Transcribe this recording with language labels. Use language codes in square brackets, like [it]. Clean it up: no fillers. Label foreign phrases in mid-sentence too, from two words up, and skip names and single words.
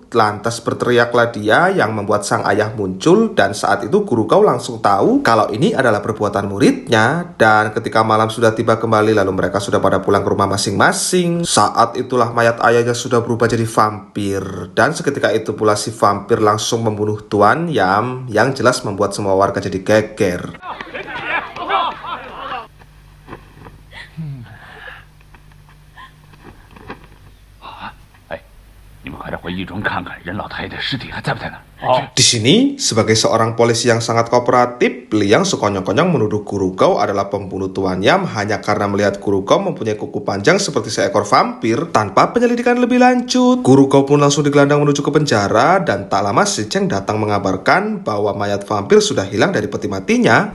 [id] Lantas berteriaklah dia yang membuat sang ayah muncul dan saat itu guru Gao langsung tahu kalau ini adalah perbuatan muridnya. Dan ketika malam sudah tiba kembali lalu mereka sudah pada pulang ke rumah masing-masing. Saat itulah mayat ayahnya sudah berubah jadi vampir dan seketika itu pula si vampir langsung membunuh Tuan Yam yang jelas membuat semua warga jadi geger. [zh] 你们快点回狱中看看任老太太尸体还在不在那儿。 [id] Di sini, sebagai seorang polisi yang sangat kooperatif, Liang sekonyong-konyong menuduh guru Gao adalah pembunuh Tuan Yam hanya karena melihat guru Gao mempunyai kuku panjang seperti seekor vampir. Tanpa penyelidikan lebih lanjut, guru Gao pun langsung digelandang menuju ke penjara dan tak lama si Cheng datang mengabarkan bahwa mayat vampir sudah hilang dari peti matinya.